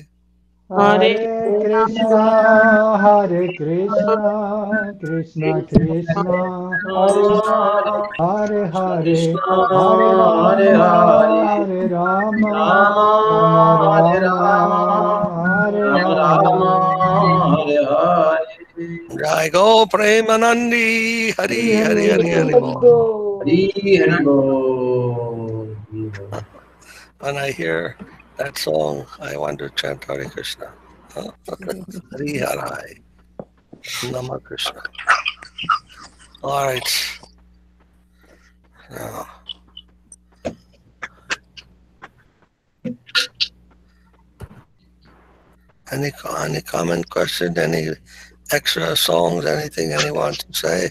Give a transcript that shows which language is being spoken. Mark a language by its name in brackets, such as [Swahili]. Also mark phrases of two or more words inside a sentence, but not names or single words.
[Sanskrit] Hare Krishna, Hare Krishna, Krishna Krishna, Hare Hare Krishna, Hare, Krishna, Hare Hare Rama, Hare, Hare Rama, Rama Rama, Hare Rama, Rama, Hare Rama Hare. Rama, Hare Hare. Jai Go Premanandi, Hari Hari Hari Hari Hari Hari Bol. Bo. Hari Hari Bol. Hari Bol. [English] When I hear that song, I want to chant [Sanskrit] Hare Krishna. Hari Hari, Nama Krishna. [English] All right. No. Any comment, question, any extra songs, anything anyone to say?